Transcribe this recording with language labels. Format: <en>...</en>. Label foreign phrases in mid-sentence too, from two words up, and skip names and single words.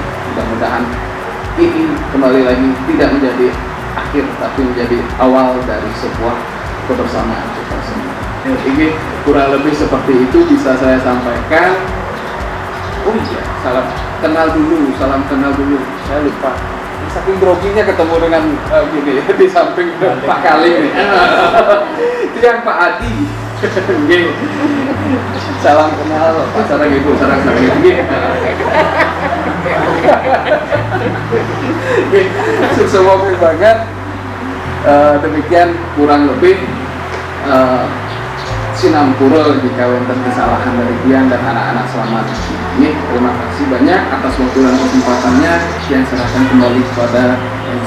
<id>Mudah-mudahan ini kembali lagi tidak menjadi akhir, tapi menjadi awal dari sebuah kebersamaan kita semua. Ini kurang lebih seperti itu bisa saya sampaikan. Oh iya, salam kenal dulu. Saya lupa. Saking groginya ketemu dengan gini di samping Pak Kali ini. Itu yang Pak Adi. Nggih. Salam kenal Pak sareng Ibu sareng nggih. Semoga banget. Demikian kurang lebih sinampura jika wonten kesalahan dari Dian dan anak-anak selamat. Ini terima kasih banyak atas waktu dan kesempatannya yang serahkan kembali kepada MC.</id>